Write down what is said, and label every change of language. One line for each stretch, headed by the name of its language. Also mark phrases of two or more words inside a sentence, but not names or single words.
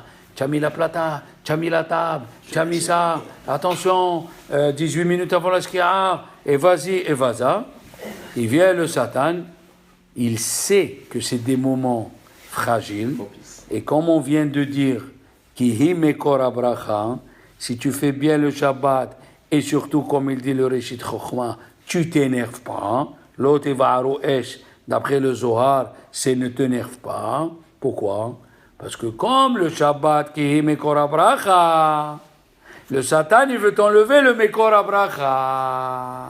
French: Tu as mis la plata, tu as mis la table, tu as mis ça. Attention, 18 minutes avant la shkia, et vas-y, et vas-y. Il vient le Satan, il sait que c'est des moments fragiles. Et comme on vient de dire,
Hebrew: Kihi mekor abracha,
French: si tu fais bien le Shabbat, et surtout, comme il dit le Reshit Chochma, tu t'énerves pas. L'autre va esh, d'après le Zohar, c'est ne t'énerve pas. Pourquoi? Parce que comme le Shabbat,
Hebrew: Kihi mekor abracha,
French: le Satan, il veut t'enlever le
Hebrew: mekor abracha.